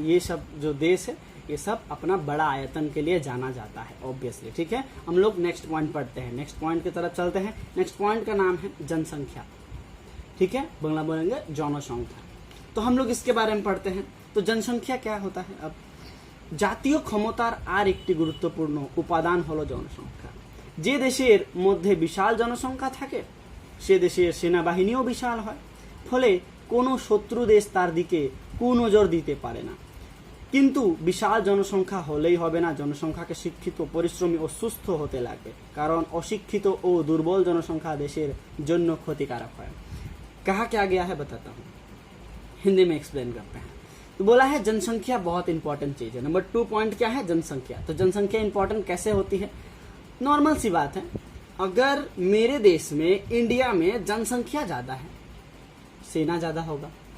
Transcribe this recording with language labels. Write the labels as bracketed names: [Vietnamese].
[Hindi] ये सब जो देश है, ये सब अपना बड़ा आयतन के लिए जाना जाता है ऑब्वियसली, ठीक है। हम लोग नेक्स्ट पॉइंट पढ़ते हैं, नेक्स्ट पॉइंट की तरफ चलते हैं। नेक्स्ट पॉइंट का नाम है जनसंख्या, ठीक है। बांग्ला बोलेंगे जनसंख्या। तो हम लोग इसके बारे में पढ़ते हैं। तो जनसंख्या क्या होता है? अब [Bangla] জাতীয় ক্ষমতার আর একটি গুরুত্বপূর্ণ উপাদান হলো জনসংখ্যা। যে দেশের মধ্যে বিশাল জনসংখ্যা থাকে সে দেশের সেনাবাহিনীও বিশাল হয়, ফলে কোনো শত্রু দেশ তার দিকে কুনজর দিতে পারে না। কিন্তু বিশাল জনসংখ্যা হলেই হবে না, জনসংখ্যাকে শিক্ষিত, পরিশ্রমী ও সুস্থ হতে লাগবে, কারণ অশিক্ষিত ও দুর্বল জনসংখ্যা দেশের জন্য ক্ষতিকারক হয়। [Hindi] कहा क्या गया है बताता हूँ, हिंदी में एक्सप्लेन करते हैं। तो बोला है जनसंख्या बहुत इंपॉर्टेंट चीज है। नंबर 2 पॉइंट क्या है? जनसंख्या। तो जनसंख्या इंपॉर्टेंट कैसे होती है? नॉर्मल सी बात है, अगर मेरे देश में, इंडिया में जनसंख्या ज्यादा है, सेना ज्यादा होगा।